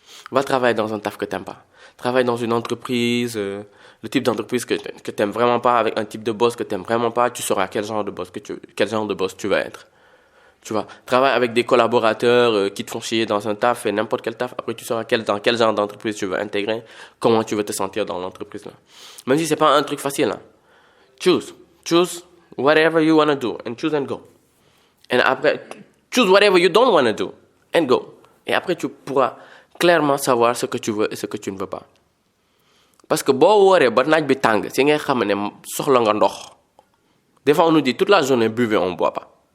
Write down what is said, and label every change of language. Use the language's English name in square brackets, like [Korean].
[French] Va travailler dans un taf que tu n'aimes pas. Travaille dans une entreprise, le type d'entreprise que tu n'aimes vraiment pas, avec un type de boss que tu n'aimes vraiment pas, tu sauras quel genre de boss tu vas être. Tu vois, travaille avec des collaborateurs qui te font chier dans un taf, et n'importe quel taf. Après, tu sauras dans quel genre d'entreprise tu veux intégrer, comment tu veux te sentir dans l'entreprise là. Même si c'est pas un truc facile, hein. [English] Choose whatever you want to do and choose and go. [French] Et après, [English] choose whatever you don't want to do and go. [French] Et après, tu pourras clairement savoir ce que tu veux et ce que tu ne veux pas. Parce que [Wolof] boo wooree ba naaj bi tàng si ngay xam ne soxla nga ndox. [French] Des fois on nous dit toute la journée buvez, on ne boit pas.